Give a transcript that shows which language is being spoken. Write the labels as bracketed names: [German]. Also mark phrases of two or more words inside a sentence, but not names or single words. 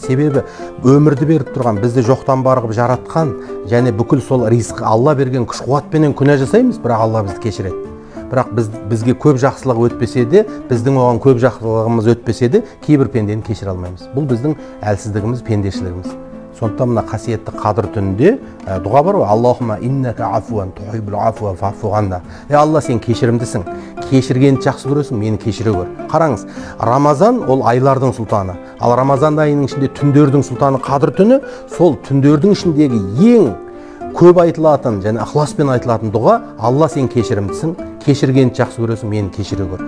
[Kazakh] Себебі өмірді беріп тұрған, бізді жоқтан барғып жаратқан, және бүкіл сол ризық Алла берген күш қуатпенен күнә жасаймыз, бірақ Алла бізді кешіреді. Бірақ бізге көп жақсылық өтпесе де, біздің оған көп жақсылығымыз өтпесе де, кейбір пендені кешіре алмаймыз. Бұл біздің әлсіздігіміз, пендешілігіміз. Сондықтан мына қасиетті қадір түнінде дұға бар ғой, [Arabic] اللهم إنك عفو تحب العفو فاعف عنا. [Kazakh] Алла, сен кешірімдісің, кешіргенді жақсы көресің, мені кешіре көр. Қараңыз, Рамазан ол айлардың сұлтаны, ал Рамазан айының ішінде түндердің сұлтаны қадір түні. Сол түндердің ішіндегі ең көп айтылатын және ықыласпен айтылатын дұға: Алла, сен кешірімдісің, кешіргенді жақсы көресің, мені кешіре көр.